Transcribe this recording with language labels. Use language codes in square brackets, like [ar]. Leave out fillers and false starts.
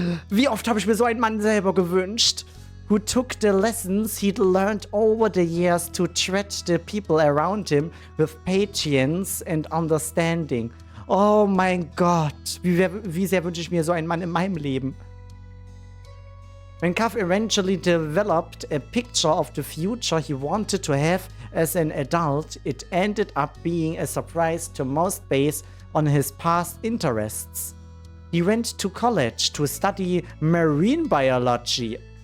[de] Wie oft habe ich mir so einen Mann selber gewünscht? [en] Who took the lessons he'd learned over the years to treat the people around him with patience and understanding. [de] Oh mein Gott, wie sehr wünsche ich mir so einen Mann in meinem Leben. [en] When Kaff eventually developed a picture of the future he wanted to have as an adult, it ended up being a surprise to most based on his past interests. He went to college to study marine biology.